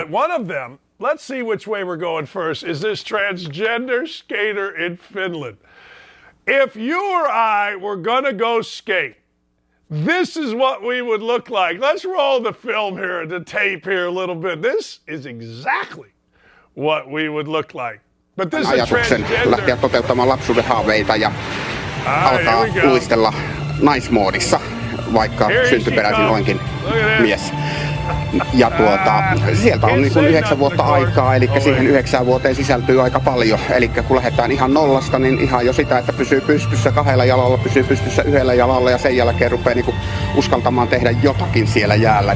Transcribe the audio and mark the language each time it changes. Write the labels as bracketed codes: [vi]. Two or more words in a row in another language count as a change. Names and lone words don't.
[en] But one of them, let's see which way we're going first, is this transgender skater in Finland. If you or I were going to go skate, this is what we would look like. Let's roll the film here, the tape here a little bit. This is exactly what we would look like. But this is transgender. [fi] Lähteä toteuttamaan lapsuuden haaveita ja alkaa uistella naismoodissa, vaikka syntyperäisin olenkin mies. Ja sieltä on niin kuin 9 vuotta aikaa, eli siihen 9 vuoteen sisältyy aika paljon. Eli kun lähdetään ihan nollasta, niin ihan jo sitä, että pysyy pystyssä 2 jalalla, pysyy pystyssä 1 jalalla ja sen jälkeen rupeaa niin kuin uskaltamaan tehdä jotakin siellä jäällä.